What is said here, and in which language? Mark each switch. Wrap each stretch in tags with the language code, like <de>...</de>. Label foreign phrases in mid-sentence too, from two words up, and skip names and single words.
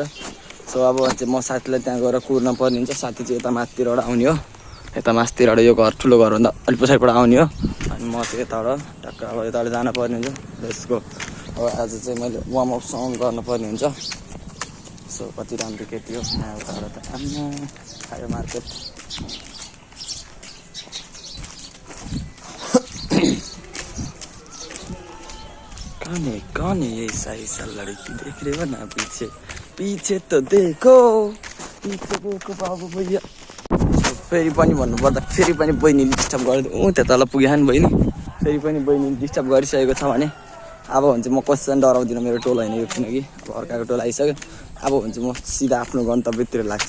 <ne>सो अब चाहिँ म साथीलाई त्यहाँ गएर कुर्न पर्ने हुन्छ साथी चाहिँ यता माथितिरबाट आउने हो यता माथितिरबाट यो घर ठुलो घरभन्दा अलिक पछाडिबाट आउने हो अनि म चाहिँ यताबाट टक्क अब यताबाट जान पर्ने हुन्छ। त्यसको अब आज चाहिँ मैले वार्मअपसँग गर्नुपर्ने हुन्छ। सो कति राम्रो केटी हो यताबाट त आम्मा खायो</ne> <hi>मार्केट कौन है ये ऐसा लड़की देख रहे हो ना पीछे तो देखो बाबु भैया।</hi> <ne>फेरि पनि भन्नुपर्दा फेरि पनि बहिनीले डिस्टर्ब गरिदियो त्यता तल पुगे नि बहिनी फेरि पनि बहिनीले डिस्टर्ब गरिसकेको छ भने अब हुन्छ म कसैलाई डराउँदिनँ मेरो टोल होइन यो किनकि अब अर्काको टोल आइसक्यो अब हुन्छ म सिधा आफ्नो गन्तव्यतिर लाग्छु।</ne>